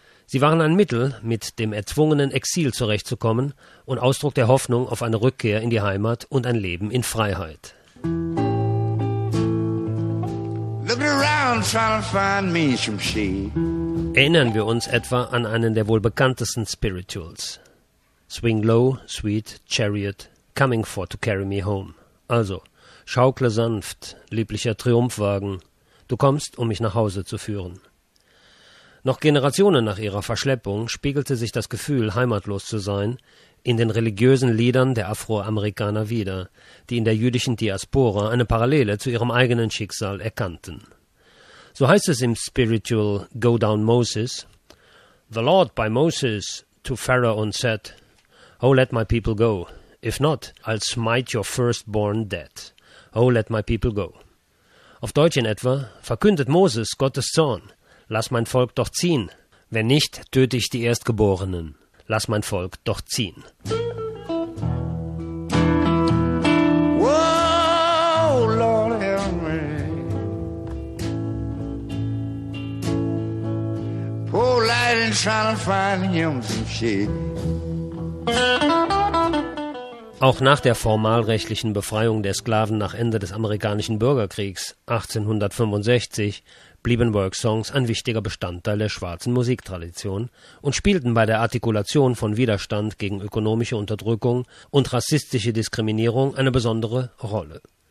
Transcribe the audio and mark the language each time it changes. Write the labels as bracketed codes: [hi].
[de] Sie waren ein Mittel, mit dem erzwungenen Exil zurechtzukommen und Ausdruck der Hoffnung auf eine Rückkehr in die Heimat und ein Leben in Freiheit. Erinnern wir uns etwa an einen der wohl bekanntesten Spirituals. [en] Swing low, sweet chariot, coming for to carry me home. [de] Also, schaukle sanft, lieblicher Triumphwagen, du kommst, um mich nach Hause zu führen. Noch Generationen nach ihrer Verschleppung spiegelte sich das Gefühl, heimatlos zu sein, in den religiösen Liedern der Afroamerikaner wieder, die in der jüdischen Diaspora eine Parallele zu ihrem eigenen Schicksal erkannten. So heißt es im Spiritual Go Down Moses: [en] The Lord by Moses to Pharaoh said, Oh, let my people go. If not, I'll smite your firstborn dead. Oh, let my people go. [de] Auf Deutsch in etwa verkündet Moses Gottes Zorn. Lass mein Volk doch ziehen. Wenn nicht, töte ich die Erstgeborenen. Lass mein Volk doch ziehen. [en] Oh, Lord, help me. Poor lightning trying to find him some shit. [de] Auch nach der formalrechtlichen Befreiung der Sklaven nach Ende des amerikanischen Bürgerkriegs 1865 blieben Worksongs ein wichtiger Bestandteil der schwarzen Musiktradition und spielten bei der Artikulation von Widerstand gegen ökonomische Unterdrückung und rassistische Diskriminierung eine besondere Rolle.